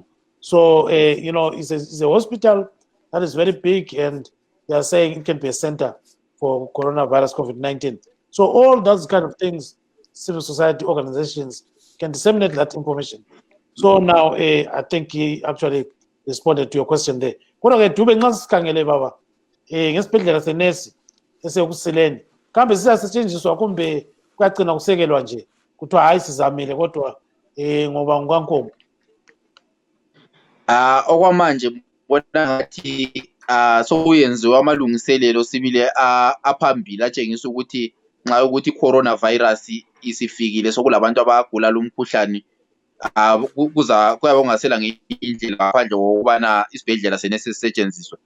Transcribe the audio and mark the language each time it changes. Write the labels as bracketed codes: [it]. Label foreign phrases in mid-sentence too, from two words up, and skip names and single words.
[en] So it's a hospital that is very big, and they are saying it can be a center for coronavirus COVID-19. So all those kind of things, civil society organizations can disseminate that information. So now I think he actually responded to your question there. [nd] Kodwa ke Dube nxa sikhangele baba ngesibhedlela senesi esekusileni kambe siyasetshenziswa kumbe kuyagcina kusekelwa nje kuthiwa hayi sizamile kodwa ngoba ngwankomo? Okwamanje bona ngathi sokuyenziwa amalungiselelo sibile aphambili atshengisa ukuthi nxa ukuthi coronavirus isifikile sokulabantu abagula lumkhuhlane kuyabe kungasela ngenye indlela ngaphandle kokubana isibhedlela sene sisetshenziswe.